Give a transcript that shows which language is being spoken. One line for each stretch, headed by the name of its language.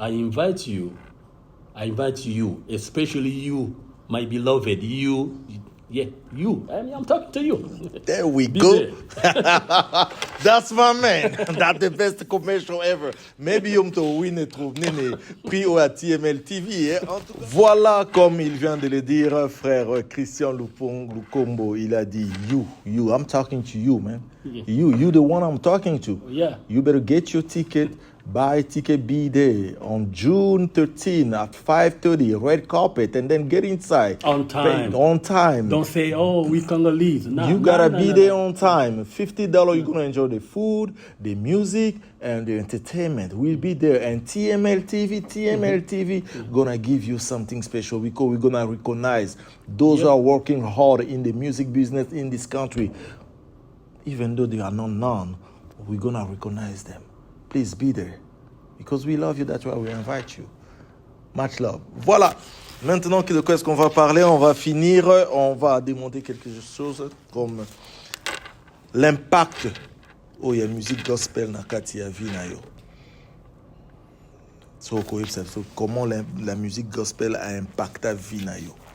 English: I invite you, especially you, my beloved, you. I'm talking to you. There we Be go. there. That's my man. That's the best commercial ever. Maybe you to win a
French: prix au
English: TML TV.
French: Voilà, comme il vient de le dire, frère Christian Lukombo, il a dit you.
English: I'm talking to you, man. Yeah. You the one I'm talking to. Yeah. You better get your ticket. Buy ticket, be there on June 13 at 5:30, red carpet, and then get inside. On time. On time. Don't say, oh, we Congolese. Nah, You gotta be there on time. $50, you're gonna enjoy the food, the music, and the entertainment. We'll be there. And TML TV, gonna give you something special because we're gonna recognize those who are working hard in the music business in this country. Even though they are not known, we're gonna recognize them. Please be there. Because we love you, that's why we invite you. Much love. Voilà.
French: Maintenant, de quoi est-ce qu'on va parler? On va finir, on va démonter quelque chose comme l'impact où il y a musique gospel
Lingala: na kati ya vie na yo.
French: So, comment la musique gospel a impacté
Lingala: vie na yo?